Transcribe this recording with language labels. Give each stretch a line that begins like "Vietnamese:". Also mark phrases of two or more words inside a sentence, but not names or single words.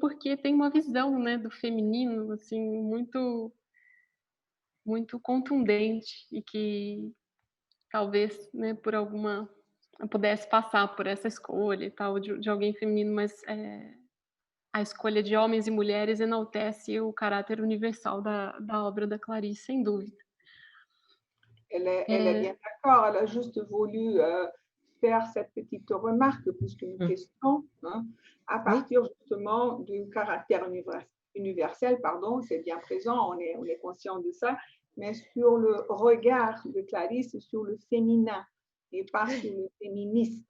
Portuguese: porque tem uma visão, né, do feminino assim muito muito contundente e que talvez, né, por alguma eu pudesse passar por essa escolha e tal de alguém feminino, mas a escolha de homens e mulheres enaltece o caráter universal da obra da Clarice, sem dúvida.
French: Elle est bien d'accord, elle a juste voulu faire cette petite remarque plus qu'une question, hein, à partir justement du caractère universel, pardon, c'est bien présent, on est conscient de ça, mais sur le regard de Clarice sur le féminin et pas sur le féministe.